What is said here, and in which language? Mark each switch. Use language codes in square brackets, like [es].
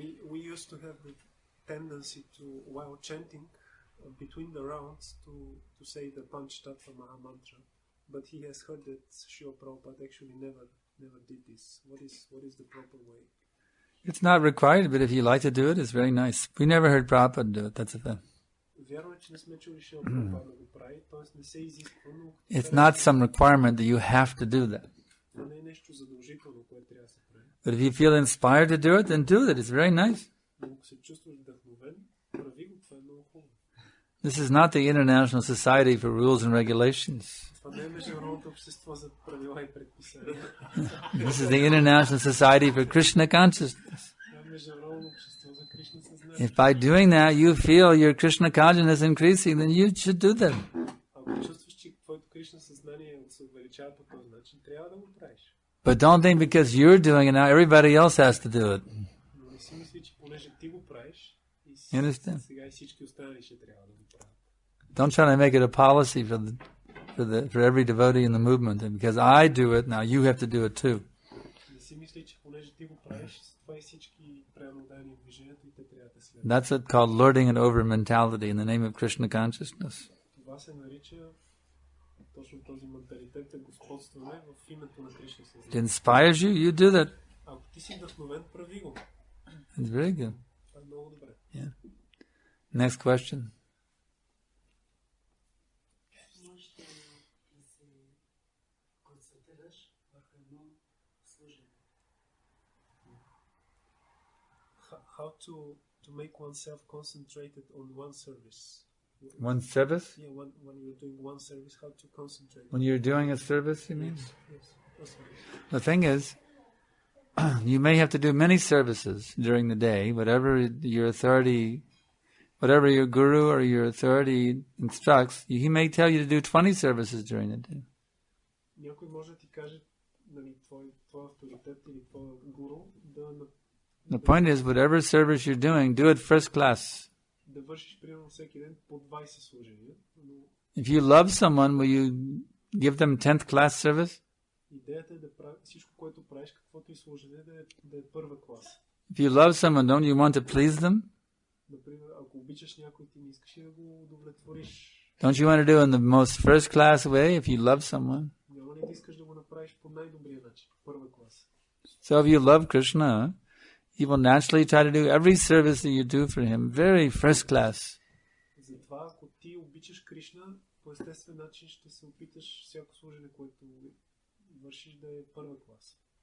[en] We used to have the tendency to, while chanting between the rounds, to say the Panchatattva Maha Mantra, but he has heard that Srila Prabhupada actually never did this. What is the proper way? It's not required, but if you like to do it, it's very nice. We never heard Prabhupada do it. That's a fact. [bg] Вярно е, че не сме чули Шрила Прабхупада да го прави, т.е. не се изисква, но [en] It's not some requirement that you have to do that. [bg] това не е нещо задължително, което трябва да се прави. [en] But if you feel inspired to do it, then do it. It's very nice. [bg] Но ако се чувстваш вдъхновен, прави го, това е много хубаво. [en] This is not the International Society for Rules and Regulations. [bg] Това не е Международното общество за правила и предписания. [en] This is the International Society for Krishna Consciousness. [bg] Това е Международно общество за Кришна съзнание. [en] If by doing that you feel your Krishna consciousness increasing, then you should do that. [bg] Ако чувстваш, че твоето Кришна съзнание се увеличава по този начин, трябва да го правиш. [en] But don't think because you're doing it now, everybody else has to do it. [bg] Но не си мисли, че понеже ти го правиш, [en] You understand? [bg] сега и всички останали ще трябва да го правят. [en] Don't try to make it a policy for every devotee in the movement. And because I do it, now you have to do it too. [bg] Не си мисли, че понеже ти го правиш, това и всички преамодани в движението и те трябва да следват. [en] That's what's called lording it over mentality in the name of Krishna consciousness. [bg] Това се нарича точно този менталитет, господстване в името на Кришна [en] It [bg] съзнание. [en] inspires you, you do that. [bg] Ако ти си вдъхновен, прави го. [en] It's very good. [bg] Това е много добре. [en] Yeah. Next question. [bg] Можеш да се концентрираш върху едно служение? [en] How to make oneself concentrated on one service. One service? Yeah, when you're doing one service, how to concentrate. When you're doing a service, you mean? Yes. The thing is, you may have to do many services during the day, whatever your authority, whatever your guru or your authority instructs. He may tell you to do 20 services during the day. [bg] Някой може да ти каже, нали, твой авторитет или твой гуру [en] The point is, whatever service you're doing, do it first class. [bg] да вършиш примерно всеки ден по 20 служения, но [en] If you love someone, will you give them 10th class service? [bg] идеята е да прави всичко, което правиш, каквото и служение, да е първа класа. [en] If you love someone, don't you want to please them? [bg] Например, ако обичаш някой, ти не искаш да го удовлетвориш. [en] Don't you want to do it in the most first class way if you love someone? [bg] Няма ли да искаш да го направиш по най-добрия начин, първа класа? [en] So if you love Krishna, you will naturally try to do every service that you do for him very first class. [bg] Затова, ако ти обичаш Кришна, по естествен начин ще се опиташ всяко служение, което вършиш, да е първа класа.